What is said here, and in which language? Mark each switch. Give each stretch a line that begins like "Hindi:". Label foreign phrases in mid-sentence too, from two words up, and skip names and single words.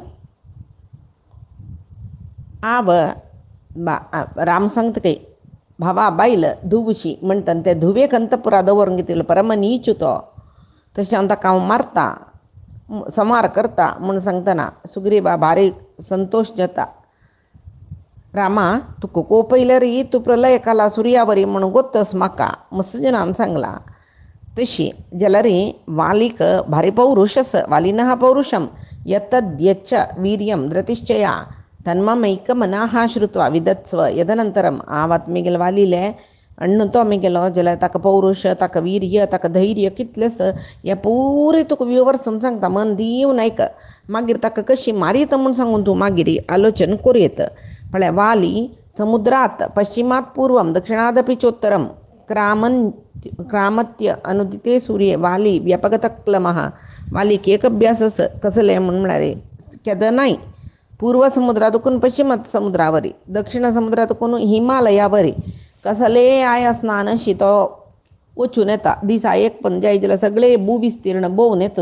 Konkani: हांव राम सांगता भावा बायल धुवशी म्हणटा ते धुवेक अंतपुरा दवरूंक घेतिल्लो परम नीच तो तशें हांव ताका मारता संहार करता म्हूण सांगतना सुग्रीवा भारी संतोश जाता रामा तुका कोपयल्यार तूं प्रलय काला सुर्यावरी म्हणून गोत्तस म्हाका मस्तजनान सांगला तशी जाल्यार वालीक भारी पौरुश आसा वालीन हा
Sanskrit: पौरुशम यत्तद्यच्च वीर्यं धृतिश्चया तन्ममैकमनाः श्रुत्वा विदत्स्व यदनंतरम
Konkani: आवात म्हगेलो वालिले अण्ण तो म्हगेलो जाल्यार ताका पौरुश ताका वीर्य ताका धैर्य कितलें आसा हें पुरें तुका विवरसून सांगता मन दिवन आयक मागीर ताका कशी मारीत म्हूण सांगून तूं मागीर आलोचन करीत म्हळ्यार वाली
Sanskrit: समुद्रात पश्चिमात पूर्वं दक्षिणादपि चोत्तरं क्रामत्य अनुदिते सूर्ये वाली व्यपगतक्लमः
Konkani: वालीक एक अभ्यास कसले म्हणल्यार केदनाय पूर्व समुद्रातकून पश्चिम समुद्रावरी दक्षिण समुद्रातकून हिमालयावरी कसले आसना अशी तो वचून येता दिसा एक पण जाय जाल्यार सगळे भूविस्तीर्ण भोंवन येता